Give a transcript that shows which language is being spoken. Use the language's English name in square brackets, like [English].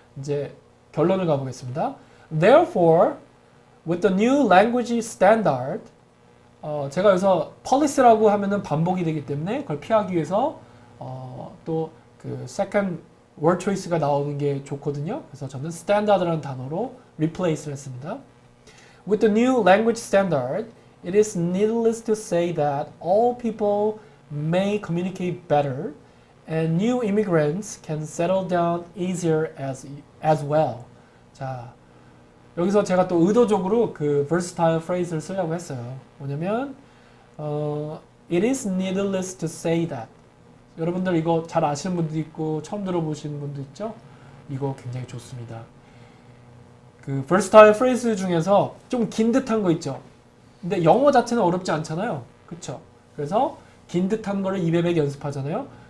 [Korean] 이제 결론을 가보겠습니다. [English] Therefore, with the new language standard, [Korean] 제가 여기서 policy라고 하면은 반복이 되기 때문에 그걸 피하기 위해서 또 그 second word choice가 나오는 게 좋거든요. 그래서 저는 standard라는 단어로 replace를 했습니다. [English] With the new language standard, it is needless to say that all people may communicate better and new immigrants can settle down easier as well. [Korean] 자, 여기서 제가 또 의도적으로 그 versatile phrase를 쓰려고 했어요. 뭐냐면 [English] it is needless to say that. [Korean] 여러분들 이거 잘 아시는 분도 있고 처음 들어보시는 분도 있죠? 이거 굉장히 좋습니다. 그 versatile phrase 중에서 좀 긴 듯한 거 있죠? 근데 영어 자체는 어렵지 않잖아요. 그쵸? 그래서 긴 듯한 거를 입에 배 연습하잖아요.